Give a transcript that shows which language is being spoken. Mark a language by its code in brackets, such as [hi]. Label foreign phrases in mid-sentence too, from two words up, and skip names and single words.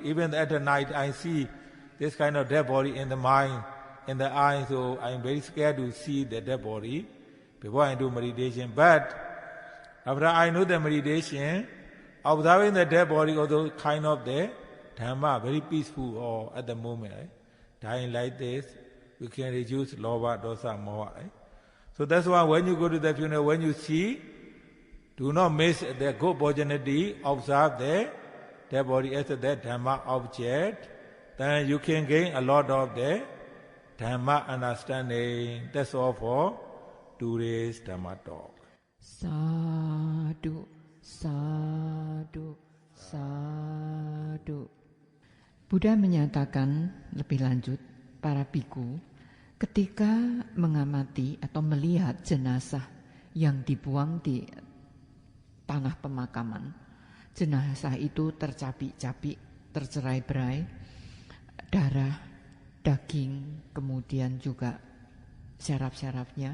[en] Even at the night, I see this kind of dead body in the mind, in the eye, so I'm very scared to see the dead body before I do meditation. But after I know the meditation, observing the dead body, although kind of the Dhamma, very peaceful or at the moment, right? Dying like this, we can reduce [pi] lobha, dosa, moha, [en] right? So that's why when you go to the funeral, when you see, do not miss the good opportunity, observe the dead body as the Dhamma object, then you can gain a lot of the Dhamma understanding. That's all for today's Dhamma talk. [pi] Sadhu, sadhu, sadhu. [id] Buddha menyatakan lebih lanjut, para biku ketika mengamati atau melihat jenazah yang dibuang di tanah pemakaman, jenazah itu tercapik-capik, tercerai-berai, darah, daging, kemudian juga syaraf-syarafnya.